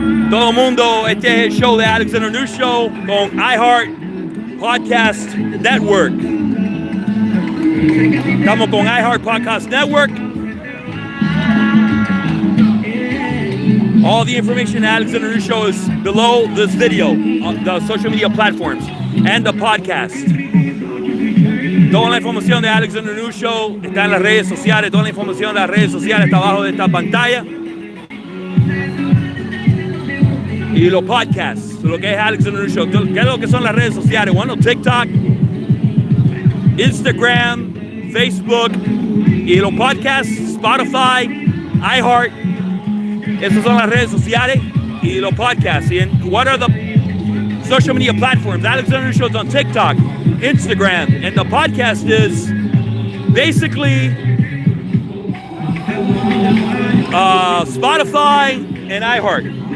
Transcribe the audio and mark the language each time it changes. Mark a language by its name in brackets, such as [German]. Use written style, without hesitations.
[Spanish] Todo mundo, este es el show de Alexander News Show con Iheart Podcast Network. Estamos con Iheart Podcast Network. [English] All the information at Alexander News Show is below this video on the social media platforms and the podcast. [Spanish] Toda la información de Alexander News Show está en las redes sociales. Toda la información de las redes sociales está abajo de esta pantalla. Y los podcasts, lo que es Alexander News Show. ¿Qué es lo que son las redes sociales? Bueno, TikTok, Instagram, Facebook, y los podcasts, Spotify, Iheart. Esas son las redes sociales y los podcasts. [English] And what are the social media platforms? Alexander News Show is on TikTok, Instagram, and the podcast is basically Spotify and Iheart.